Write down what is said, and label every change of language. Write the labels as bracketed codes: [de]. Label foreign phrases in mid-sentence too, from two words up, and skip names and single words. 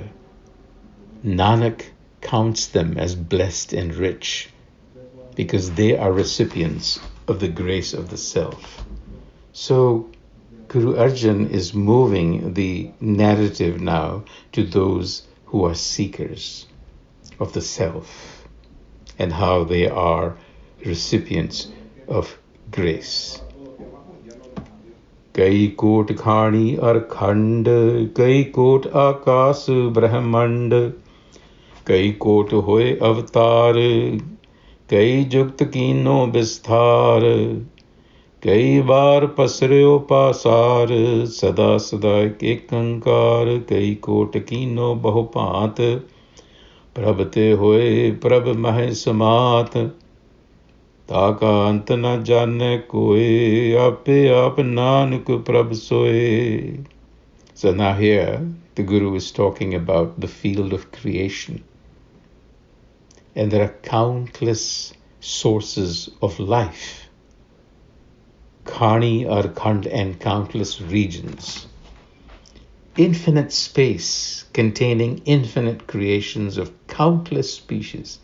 [en] Nanak counts them as blessed and rich because they are recipients of the grace of the self. So Guru Arjan is moving the narrative now to those who are seekers of the self and how they are recipients of grace. [pa] ਕਈ ਕੋਟਿ ਖਾਣੀ ਅਰੁ ਖੰਡ, ਕਈ ਕੋਟਿ ਅਕਾਸ ਬ੍ਰਹਮੰਡ, ਕਈ ਕੋਟਿ ਹੋਏ ਅਵਤਾਰ, ਕਈ ਜੁਗਤਿ ਕੀਨੋ ਬਿਸਥਾਰ, ਕਈ ਬਾਰ ਪਸਰਿਓ ਪਾਸਾਰ, ਸਦਾ ਸਦਾ ਇਕੁ ਏਕੰਕਾਰ, ਕਈ ਕੋਟਿ ਕੀਨੇ ਬਹੁ ਭਾਤਿ, ਪ੍ਰਭ ਤੇ ਹੋਏ ਪ੍ਰਭ ਮਾਹਿ ਸਮਾਤਿ. ਤਾ ਕਾ ਅੰਤੁ ਨ ਜਾਨੈ ਕੋਇ, ਆਪੇ ਆਪਿ ਨਾਨਕ ਪ੍ਰਭੁ ਸੋਇ. [en] So now here, the Guru is talking about the field of creation. And there are countless sources of life. Khani or khand, and countless regions. Infinite space containing infinite creations of countless species.